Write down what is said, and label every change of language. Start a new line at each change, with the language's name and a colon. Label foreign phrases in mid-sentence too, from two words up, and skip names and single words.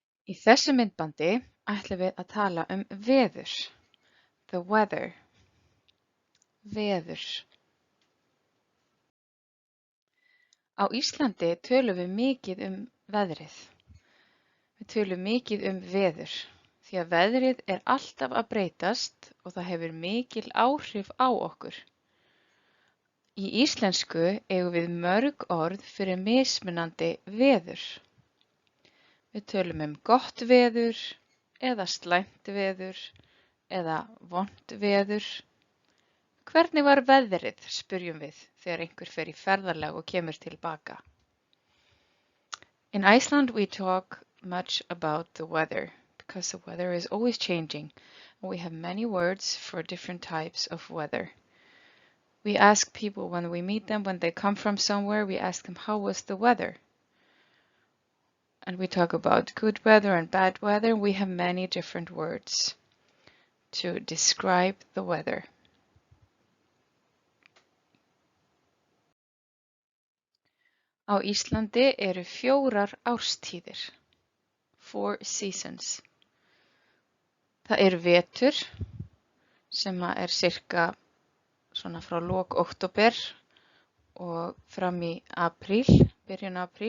Icelandic: Í þessu myndbandi ætlum við að tala veður,
English: the weather,
Icelandic: veður. Á Íslandi tölum við mikið veðrið. Við tölum mikið veður, því að veðrið er alltaf að breytast og það hefur mikil áhrif á okkur. Í íslensku eigum við mörg orð fyrir mismunandi veður. Við tölum gott veður eða slæmt veður eða vont veður. Hvernig var veðrið, spyrjum við þegar einhver fer í ferðalag og kemur tilbaka.
English: In Iceland we talk much about the weather because the weather is always changing and we have many words for different types of weather. We ask people when we meet them, when they come from somewhere, we ask them how was the weather? And we talk about good weather and bad weather. We have many different words to describe the weather.
Icelandic: Á Íslandi eru 4 árstíðir, 4 seasons. Það vetur sem sirka svona frá lok október og fram í apríl, byrjun apríl.